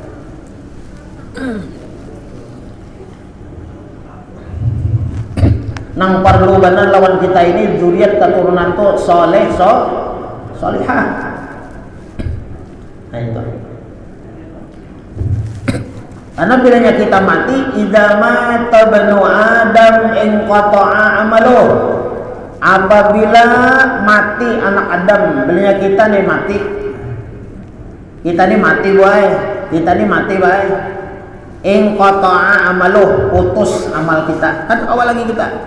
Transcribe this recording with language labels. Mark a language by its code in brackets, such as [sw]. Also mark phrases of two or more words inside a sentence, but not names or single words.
[bjn] Nang perlu benar lawan kita ini juriat keturunan tuh soleh solihah. Nah itu. Karena bilanya kita mati, [ar] إذا مات بنو آدم انقطع عمله. [bjn] Apabila mati anak Adam, bilanya kita nih mati. Kita nih mati boy. Kita nih mati boy. [ar] انقطع عمله, [bjn] putus amal kita. Kan awal lagi kita.